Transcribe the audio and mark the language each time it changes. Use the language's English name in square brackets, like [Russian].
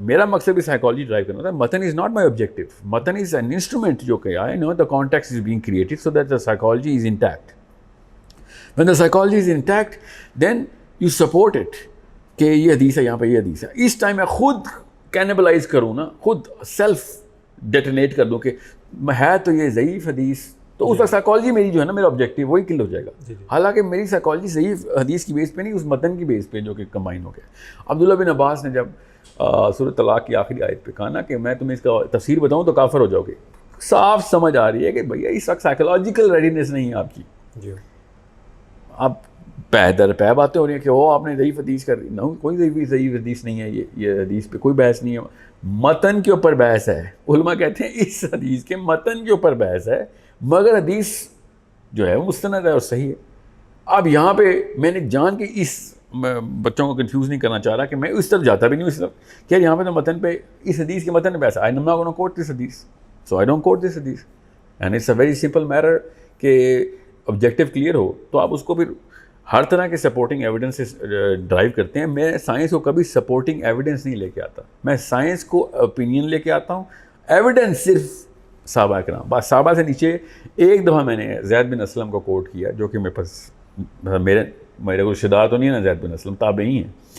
[Urdu] میرا مقصد بھی سائیکالوجی ڈرائیو کرنا ہوتا ہے. [English] متن is not my objective. متن is an instrument [Urdu] جو کہ [English] I know the context is being created so that the psychology is intact. When the psychology is intact then you support it [Urdu] کہ یہ حدیث ہے، [English] یہاں پہ یہ حدیث ہے. [Urdu] اس ٹائم میں خود کینیبلائز کروں نا، خود سیلف ڈیٹونیٹ کر دوں کہ ہے تو یہ ضعیف حدیث، تو اس وقت سائیکالوجی میری جو ہے نا، میرا آبجیکٹیو وہی کل ہو جائے گا. حالانکہ میری سائیکالوجی ضعیف حدیث کی بیس پہ نہیں، اس متن کی بیس پہ جو کہ کمبائن ہو گیا. عبداللہ بن عباس نے جب سورۃ طلاق کی آخری آیت پہ کہا نا کہ میں تمہیں اس کا تفسیر بتاؤں تو کافر ہو جاؤ گے، صاف سمجھ آ رہی ہے کہ بھیا اس وقت سائیکالوجیکل ریڈینس نہیں ہے آپ کی. اب پہ در پہ باتیں ہو رہی ہیں کہ وہ آپ نے ضعیف حدیث کر دی. کوئی ضعیف حدیث نہیں ہے، یہ حدیث پہ کوئی بحث نہیں ہے، متن کے اوپر بحث ہے. علماء کہتے ہیں اس حدیث کے متن کے اوپر بحث ہے، مگر حدیث جو ہے وہ مستند ہے اور صحیح ہے. اب یہاں پہ میں نے جان کے اس بچوں کو کنفیوز نہیں کرنا چاہ رہا کہ میں اس طرف جاتا بھی نہیں، اس طرف کہ یہاں پہ تو متن پہ اس حدیث کے متن پہ بحث ہے. [English] I am not going to quote this hadith, so I don't quote this hadith. And it's a very simple matter [Urdu] کہ آبجیکٹیو کلیئر ہو تو آپ اس کو پھر ہر طرح کے سپورٹنگ ایویڈنس سے ڈرائیو کرتے ہیں. میں سائنس کو کبھی سپورٹنگ ایویڈنس نہیں لے کے آتا، میں سائنس کو اوپینین لے کے آتا ہوں. ایویڈنس صرف صحابہ کرام، بس صحابہ سے نیچے. ایک دفعہ میں نے زید بن اسلم کو کوٹ کیا جو کہ میرے پاس میرے کو شدہ تو نہیں ہے نا، زید بن اسلم تابعی ہیں.